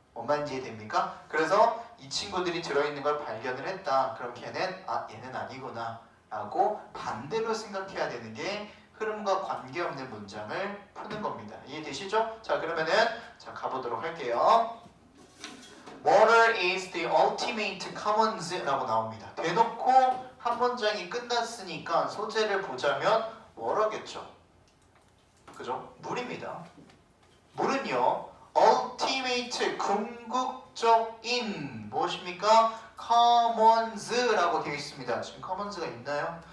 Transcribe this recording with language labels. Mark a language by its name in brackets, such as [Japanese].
[Korean] 뭔 말인지 이해됩니까? 그래서 이 친구들이 들어있는 걸 발견을 했다. 그럼 걔는 얘는 아니구나 라고 반대로 생각해야 되는 게 흐름과 관계없는 문장을 푸는 겁니다. 이해되시죠? 자, 그러면은 가보도록 할게요. [English] Water is the ultimate commons [Korean] 라고 나옵니다. 대놓고 한 문장이 끝났으니까 소재를 보자면 water겠죠. 그죠? 물입니다. 물은요, ultimate, 궁극적인 무엇입니까? commons라고 되어 있습니다. 지금 commons가 있나요?